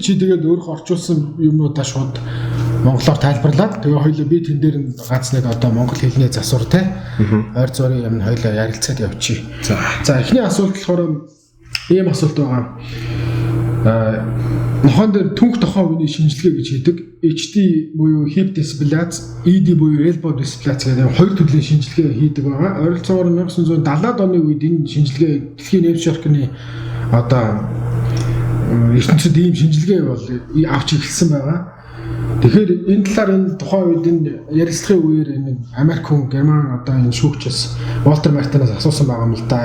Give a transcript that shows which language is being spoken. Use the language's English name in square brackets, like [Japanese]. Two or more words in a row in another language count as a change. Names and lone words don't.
[Mongolian] Чи тэгээд өөрөө орчуулсан юмнуудаа шууд монголоор тайлбарлаад тэгээ хоёулаа би тэн дээр ганц нэг одоо монгол хэлний засвар те ойр зургийн юм хоёулаа ярилцаад явчих. За эхний асуулт болохоор ийм асуулт байгаа. Нохон дээр түнх тохоо үеийн шинжилгээ гэж хийдэг. HD буюу [English] hip dysplasia, [Mongolian] ED буюу [English] elbow dysplasia [Mongolian] гэдэг хоёр төрлийн шинжилгээ хийдэг байгаа. Ойролцоогоор 1970-ад оны үед энэ шинжилгээ дэлхийн нейр шаркны одоо ертөнцид ийм шинжилгээ бол авч эхэлсэн байгаа. Тэгэхээр энэ талаар энэ тухайн үед энэ ярилцлагын үеэр энэ Америк хүн Герман одоо энэ шүүгчээс Walter Martin-аас асуусан байгаа юм л да.